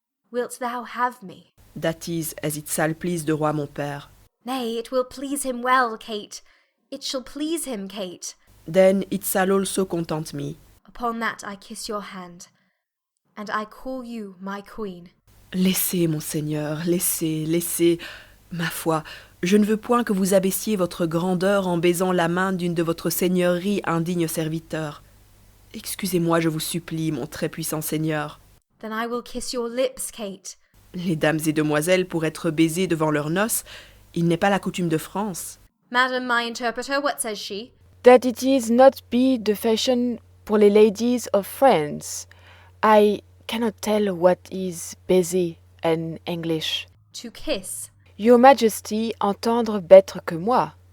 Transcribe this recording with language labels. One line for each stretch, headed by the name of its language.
English: Wilt thou have me? That is as it shall please the
French: roi mon père.
English: Nay, it will please him well, Kate. It shall please him, Kate. Then it shall also content me. Upon that I kiss your hand, and I call you my queen.
French: Laissez, monseigneur, laissez, laissez. Ma foi, je ne veux point que vous abaissiez votre grandeur en baisant la main d'une de votre seigneurie indigne serviteur. Excusez-moi, je vous supplie, mon très puissant seigneur.
English: Then I will kiss your lips, Kate.
French: Les dames et demoiselles pour être baisées devant leurs noces, il n'est pas la coutume de France.
English: Madam, my interpreter, what says she? That it is not be the fashion
French: pour les
English: ladies of France. I cannot tell what is baiser in English. To kiss. Your Majesty entendre better
French: que moi.